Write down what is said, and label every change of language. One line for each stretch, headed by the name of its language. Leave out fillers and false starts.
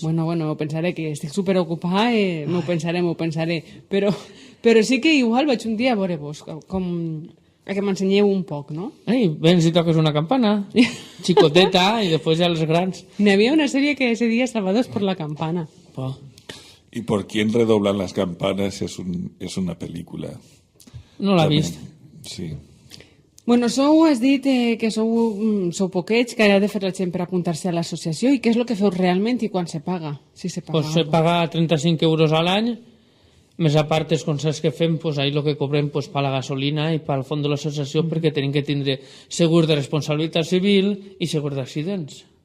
Catalan: Bueno, ho pensaré, que estic superocupada, m'ho pensaré. Però sí que igual vaig un dia a veure vos, com a que m'ensenyeu un poc, no? Ai, vens i toques una campana. Xicoteta, i després ja les grans. N'hi havia una sèrie que ese dia Salvados por la Campana. Oh.
Spanish: ¿Y por quién redoblan las campanas? Es una película.
Catalan: No l'ha
Spanish: También.
Catalan: vist. Sí. Bueno, has dit que sou poquets, que ha de fer la gent per apuntar-se a l'associació, i què és el que feu realment i quan se paga? Si se paga. Pues se paga 35 euros a l'any, més a part els concerts que fem, pues ahí lo que cobrem pues, per la gasolina i pel fons de l'associació, perquè tenim que tindre segur de responsabilitat civil i segur d'accidents.